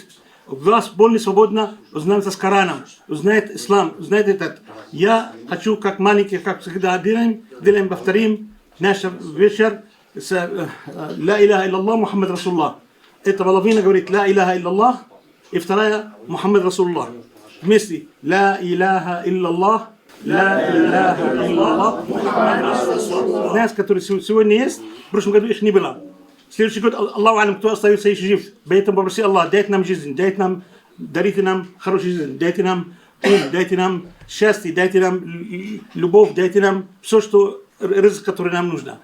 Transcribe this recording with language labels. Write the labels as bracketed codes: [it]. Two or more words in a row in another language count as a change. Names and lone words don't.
[ru] У вас более свободно узнаться с Кораном, узнает ислам, узнает этот. Я хочу, как маленький, как всегда делаем, повторим наш вечер с [ar] «لا إله إلا الله، محمد رسول الله». [ru] Это половина говорит [ar] «لا إله إلا الله» [ru] и вторая [ar] «محمد رسول الله». [ru] Вместе [ar] «لا إله إلا الله، لا إله إلا الله، محمد رسول الله». [ru] Нас, которые сегодня есть, в прошлом году их не было. Следующий год, [ar] الله أعلم, [ru] кто остается еще жив. Поэтому попроси Аллах, дайте нам жизнь, дарите нам хорошую жизнь, дайте нам ум, дайте нам счастье, дайте нам любовь, дайте нам все, что рызык, который нам нужно.